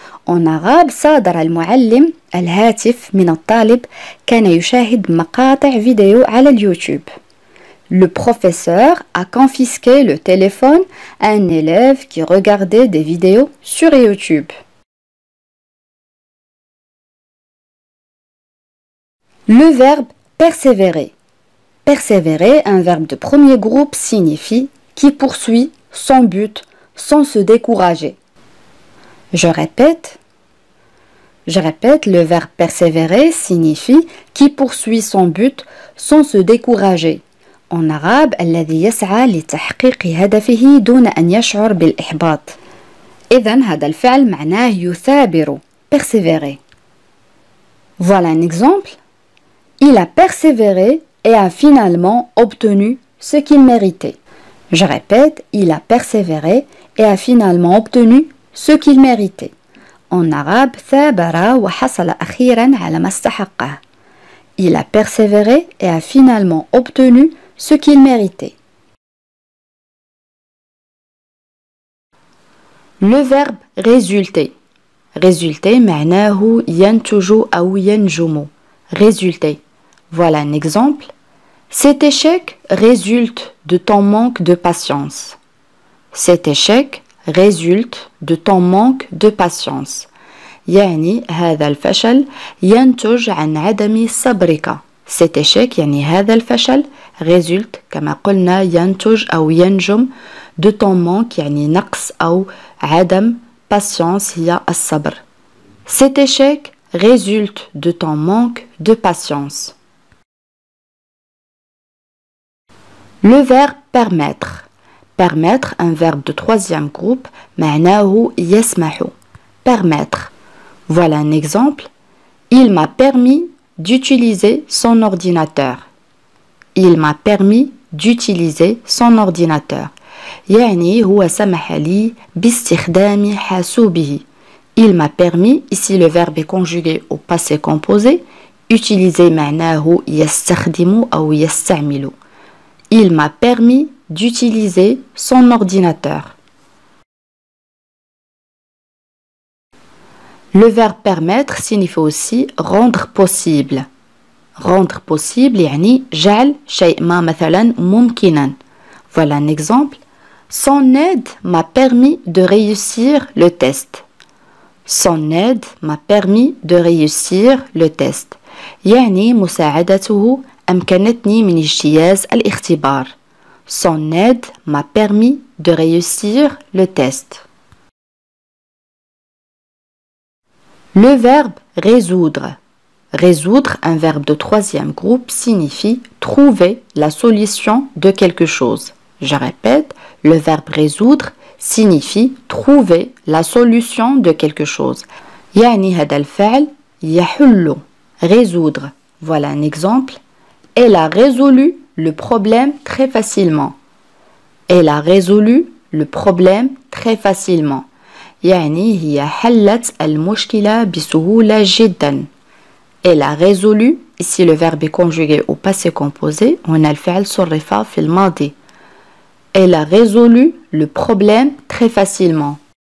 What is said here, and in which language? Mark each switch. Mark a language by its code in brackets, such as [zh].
[fr] En arabe, [ar] صادر المعلم الهاتف من الطالب كان يشاهد مقاطع فيديو على اليوتيوب. [fr] Le professeur a confisqué le téléphone à un élève qui regardait des vidéos sur YouTube. Le verbe persévérer. Persévérer, un verbe de premier groupe, signifie qui poursuit son but sans se décourager. Je répète, le verbe persévérer signifie qui poursuit son but sans se décourager. En arabe, [ar] الذي يسعى لتحقيق هدفه دون أن يشعر بالإحباط. إذن هذا الفعل معناه يثابر. [fr] Persévérer. Voilà un exemple. Il a persévéré et a finalement obtenu ce qu'il méritait. Je répète, il a persévéré et a finalement obtenu ce qu'il méritait. En arabe, [ar] ثابر وحصل أخيرا على ما استحقه. [fr] Il a persévéré et a finalement obtenu ce qu'il méritait. Le verbe résulter. [ar] Résulter معناه ينتج أو ينجم. [fr] Résulter. Voilà un exemple. Cet échec résulte de ton manque de patience. Cet échec résulte de ton manque de patience. [ar] يعني هذا الفشل ينتج عن عدم صبرك. [fr] Cet échec [ar] يعني هذا الفشل résulte كما قلنا ينتج أو ينجم [fr] de ton manque [ar] يعني نقص أو عدم patience هي الصبر. [fr] Cet échec résulte de ton manque de patience. Le verbe permettre. Permettre, un verbe de troisième groupe, [ar] معناه يسمح. [fr] Permettre. Voilà un exemple. Il m'a permis d'utiliser son ordinateur. Il m'a permis d'utiliser son ordinateur. [ar] يعني هو سمح لي باستخدام حاسوبه. [fr] Il m'a permis, ici le verbe est conjugué au passé composé, [ar] utiliser معناه يستخدم أو يستعمل. [fr] Il m'a permis d'utiliser son ordinateur. Le verbe permettre signifie aussi rendre possible. Rendre possible [ar] يعني جعل شيء ما مثلا ممكنا. [fr] Voilà un exemple. Son aide m'a permis de réussir le test. Son aide m'a permis de réussir le test. [ar] يعني مساعدته أمكنتني من اجتياز الاختبار. [fr] Son aide m'a permis de réussir le test. Le verbe résoudre. Résoudre, un verbe de troisième groupe, signifie trouver la solution de quelque chose. Je répète, le verbe résoudre signifie trouver la solution de quelque chose. [ar] يعني هذا الفعل يحل. [fr] Résoudre. Voilà un exemple. Elle a résolu le problème très facilement. Elle a résolu le problème très facilement. [ar] يعني هي حلت المشكلة بسهولة جدا. [fr] Elle a résolu. Ici le verbe est conjugué au passé composé. On a [ar] الفعل صرف في الماضي. [fr] Elle a résolu le problème très facilement.